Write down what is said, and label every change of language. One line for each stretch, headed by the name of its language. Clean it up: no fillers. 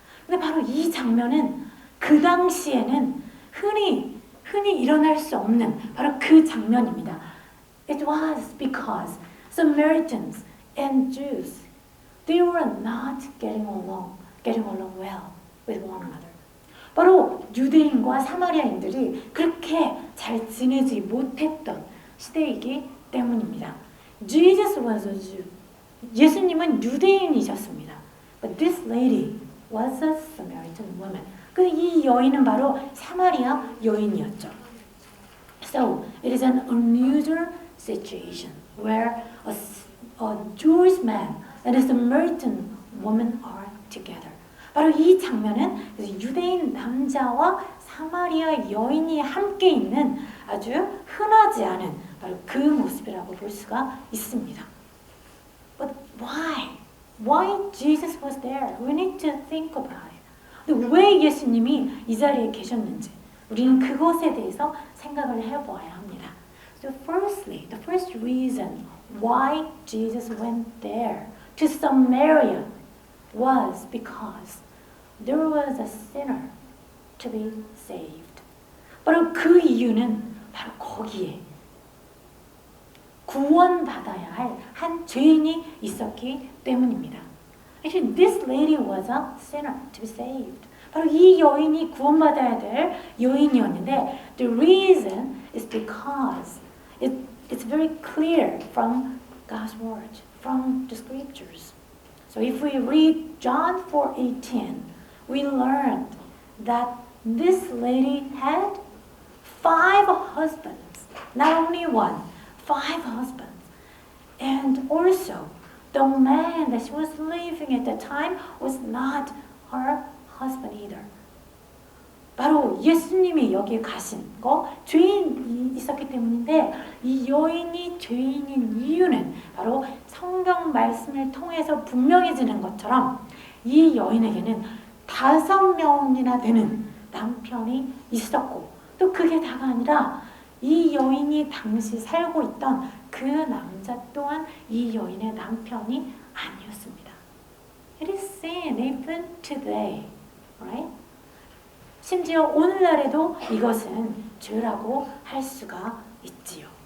Korean: 근데 바로 이 장면은 그 당시에는 흔히 일어날 수 없는 바로 그 장면입니다.
English: It was because Samaritans and Jews, they were not getting along well with one another.
Korean: 바로 유대인과 사마리아인들이 그렇게 잘 지내지 못했던 시대이기 때문입니다.
English: Jesus was a Jew.
Korean: 예수님은 유대인이셨습니다.
English: But this lady was a Samaritan woman.
Korean: 그 이 여인은 바로 사마리아 여인이었죠.
English: So it is an unusual situation where a Jewish man and a Samaritan woman are together.
Korean: 바로 이 장면은 유대인 남자와 사마리아 여인이 함께 있는 아주 흔하지 않은 바로 그 모습이라고 볼 수가 있습니다.
English: But why? Why Jesus was there? We need to think about it.
Korean: 왜 예수님이 이 자리에 계셨는지 우리는 그것에 대해서 생각을 해보아야 합니다.
English: So firstly, the first reason why Jesus went there to Samaria was because there was a sinner to be saved.
Korean: 바로 그 이유는 바로 거기에 구원받아야 할 한 죄인이 있었기 때문입니다.
English: Actually, this lady was a sinner to be saved.
Korean: 바로 이 여인이 구원받아야 될 여인이었는데
English: the reason is because it's very clear from God's word, from the scriptures. So if we read John 4:18, we learned that this lady had 5 husbands, not only one, 5 husbands. And also, the man that she was living at the time was not her husband either.
Korean: 바로 예수님이 여기에 가신 거 죄인이 있었기 때문인데 이 여인이 죄인인 이유는 바로 성경 말씀을 통해서 분명해지는 것처럼 이 여인에게는 5명이나 되는 남편이 있었고 또 그게 다가 아니라 이 여인이 당시 살고 있던 그 남자 또한 이 여인의 남편이 아니었습니다.
English: It is sin even today, right?
Korean: 심지어 오늘날에도 이것은 죄라고 할 수가 있지요.